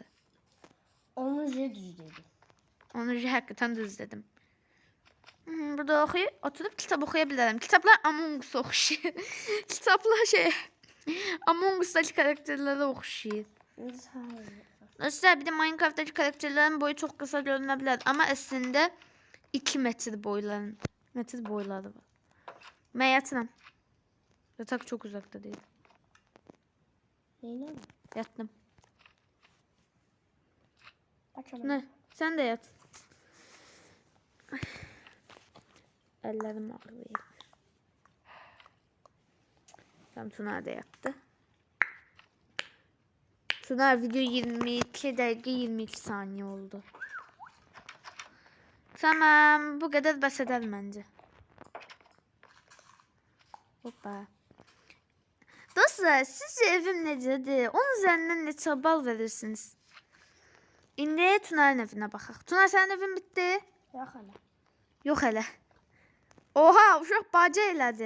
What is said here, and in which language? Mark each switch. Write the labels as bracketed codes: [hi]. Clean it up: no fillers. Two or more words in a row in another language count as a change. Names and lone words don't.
[az] Onu düz dedi. Onu həqiqətən düz dedim. Burada oturup kitap oxuya bilərəm. Kitablar Among Us oxşayır. Kitablar Among Us'daki karakterlere oxşayır. [tr] Dostlar, bir de Minecraft'daki karakterlerin boyu çok kısa [az] görünə bilər. Ama əslində 2 metr boyları var. [tr] Ben yatıram. Yatak çok uzakta değil. Neyle mi? Yattım. Açalım. Ne? Sen de yat. Ay. Ellerim ağrıyor. Tamam, Tuna da yattı. Tuna video 22 dakika 22 saniye oldu. Tamam, bu kadar [az] bəs edər məncə. Hoppa. Dostlar, sizce evim necədir? Onun üzərindən neçə bal verirsiniz? İndi Tuna'nın evinə baxaq. Tuna, sənin evin bitdi? Yox hələ. Yox hələ. Oha, uşaq baca elədi.